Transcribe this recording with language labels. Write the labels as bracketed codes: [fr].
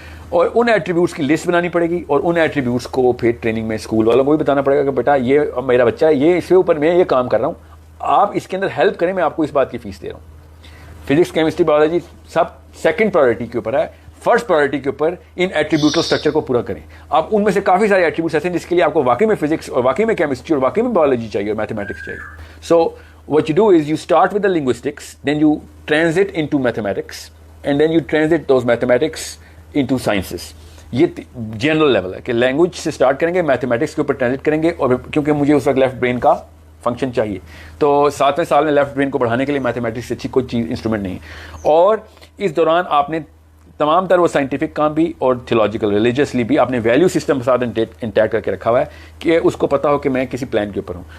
[ur] اور ان ایٹریبیوٹس کی لسٹ بنانی پڑے گی, اور ان ایٹریبیوٹس کو پھر ٹریننگ میں اسکول والوں کو بھی بتانا پڑے گا کہ بیٹا یہ میرا بچہ ہے, یہ اس کے اوپر میں یہ کام کر رہا ہوں, آپ اس کے اندر ہیلپ کریں, میں آپ کو اس بات کی فیس دے رہا ہوں. فزکس, کیمسٹری, بایولوجی سب سیکنڈ پرائرٹی کے اوپر ہے, فرسٹ پرائرٹی کے اوپر ان ایٹریبیوٹل اسٹرکچر کو پورا کریں. آپ ان میں سے کافی سارے ایٹریبیوٹس ایسے ہیں جس کے لیے آپ کو واقعی میں فزکس اور واقعی میں کیمسٹری اور واقعی میں بایولوجی چاہیے اور میتھمیٹکس چاہیے. [en] So what you do is you start with the linguistics, then you transit into mathematics, and then you transit those mathematics into sciences. [ur] یہ جنرل لیول ہے کہ لینگویج سے اسٹارٹ کریں گے, میتھمیٹکس کے اوپر ٹرانزٹ کریں گے, اور کیونکہ مجھے اس وقت لیفٹ برین کا فنکشن چاہیے, تو 7ویں سال میں لیفٹ برین کو بڑھانے کے لیے میتھمیٹکس سے اچھی کوئی چیز انسٹرومنٹ نہیں. اور اس دوران آپ نے تمام تر وہ سائنٹیفک کام بھی اور تھیولوجیکل ریلیجیسلی بھی آپ نے ویلیو سسٹم کے ساتھ انٹیکٹ کر کے رکھا ہوا ہے کہ اس کو پتا ہو کہ میں کسی پلان کے اوپر ہوں.